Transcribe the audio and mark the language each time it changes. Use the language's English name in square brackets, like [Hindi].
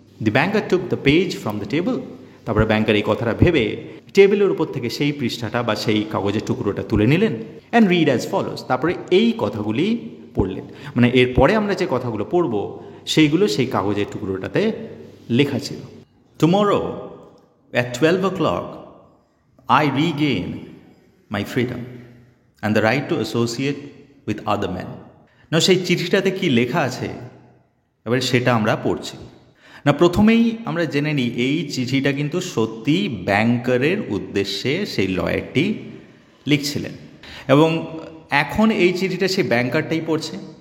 [English] The banker took the page from the table. [Bangla] তারপরে ব্যাংকার এই কথাটা ভেবে টেবিলের উপর থেকে সেই পৃষ্ঠাটা বা সেই কাগজের টুকরোটা তুলে নিলেন। [English] And read as follows. [Bangla] তারপরে এই কথাগুলি পড়লেন, মানে এরপরে আমরা যে কথাগুলো পড়ব সেইগুলো সেই কাগজের টুকরোটাতে লেখা ছিল। [English] Tomorrow at 12 o'clock I regain my freedom and the right to associate with other men. [Bangla] না, সেই চিঠিটাতে কি লেখা আছে এবারে সেটা আমরা পড়ছি না। প্রথমেই আমরা জেনে নিই এই চিঠিটা কিন্তু সত্যি ব্যাংকারের উদ্দেশ্যে সেই লয়ারটি লিখছিলেন, এবং এখন এই চিঠিটা সেই ব্যাংকারটাই পড়ছে।